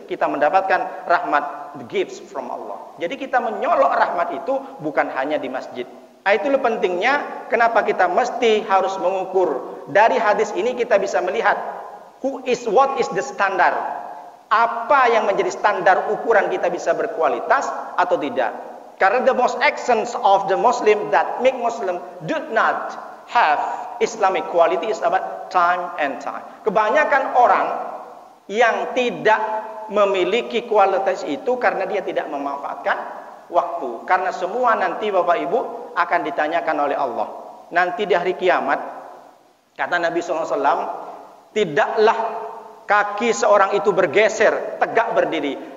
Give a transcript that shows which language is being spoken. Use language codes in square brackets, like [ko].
[id] Kita mendapatkan rahmat, [en] the gifts from Allah. [id] Jadi kita menyolok rahmat itu bukan hanya di masjid. Itulah pentingnya kenapa kita mesti harus mengukur. Dari hadis ini kita bisa melihat [en] what is the standard. [id] Apa yang menjadi standar ukuran kita bisa berkualitas atau tidak. [en] Karena the most essence of the Muslim that make Muslim do not have Islamic quality is about time and time. [id] Kebanyakan orang yang tidak memiliki kualitas itu karena dia tidak memanfaatkan waktu. Karena semua nanti Bapak Ibu akan ditanyakan oleh Allah. Nanti di hari kiamat, kata Nabi SAW, tidaklah kaki seorang itu bergeser, tegak berdiri.